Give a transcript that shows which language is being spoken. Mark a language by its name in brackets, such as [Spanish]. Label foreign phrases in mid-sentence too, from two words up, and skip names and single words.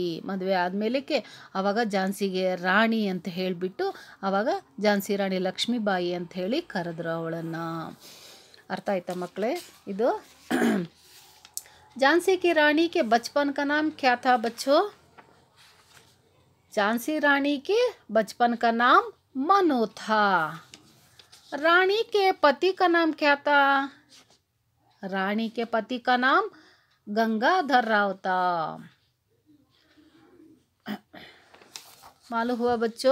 [Kannada] ಮದುವೆ ಆದಮೇಲಕ್ಕೆ ಆವಾಗ ಝಾನ್ಸಿಗೆ ರಾಣಿ ಅಂತ ಹೇಳಿಬಿಟ್ಟು ಆವಾಗ ಝಾನ್ಸಿ ರಾಣಿ ಲಕ್ಷ್ಮೀಬಾಯಿ ಅಂತ ಹೇಳಿ ಕರೆದ್ರು ಅವಳನ್ನು. ಅರ್ಥ ಆಯ್ತಾ ಮಕ್ಕಳೇ? [Hindi] ಇದು झांसी की रानी के बचपन का नाम क्या था बच्चो? झांसी रानी के बचपन का नाम मनु था. रानी के पति का नाम क्या था? रानी के पति का नाम गंगाधर राव था. मालूम हुआ बच्चों?